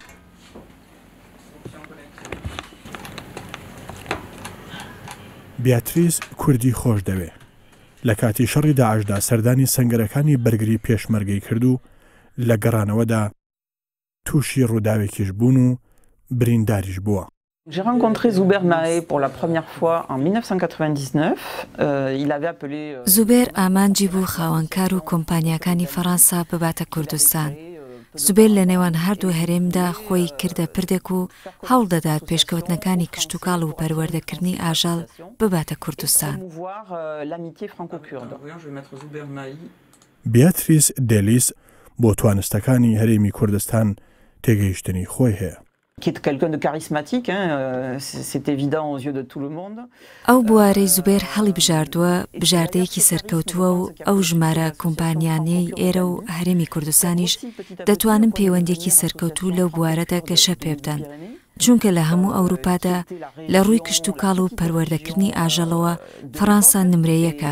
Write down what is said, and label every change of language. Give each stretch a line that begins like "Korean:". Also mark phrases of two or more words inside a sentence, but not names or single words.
Central Kurdish: بیاتریس کوردی خۆش دەوێ. لە کاتی شەڕی داعشدا سەردانی سەنگەرەکانی بەرگری پێشمەرگەی کرد و لە گەڕانەوەدا تووشی ڕووداوێکیش بوون و برینداریش بووە.
French: J'ai rencontré Zuber Mahé pour la première fois en 1999. Il avait appelé
Central Kurdish: زوبێر ئامانجی بوو خاوەنکار و کۆمپانیاکانی فەڕەنسا بباتە کوردستان. زوبێر لە نێوان هەردوو هەرێمدا خۆی کردە پردێک و هەوڵ دەدات پێشکەوتنەکانی کشتتوکاڵ و پەروەردەکردنی ئاژەڵ بباتە کوردستان. بیاتریس دێلیس بۆ توانستەکانی هەرێمی کوردستان تێگەیشتنی خۆی هەیە.
French: qui est quelqu'un de charismatique, c'est évident aux yeux de tout le monde.
Central Kurdish: ئەو بوارەی زوبێر هەڵی بژاردووە بژاردەیەکی سەرکەوتووە و ئەو ژمارە کۆمپانیانەی ئێرە و هەرێمی کوردستانیش دەتوانن پەیوەندێکی سەرکەوتوو لەو بوارەدا گەشە پێ بدەن. چونکە لە هەموو ئەوروپادا لە ڕووی کشتتوکاڵ و پەروەردەکردنی ئاژەڵەوە فەڕەنسا نمرەیەکە.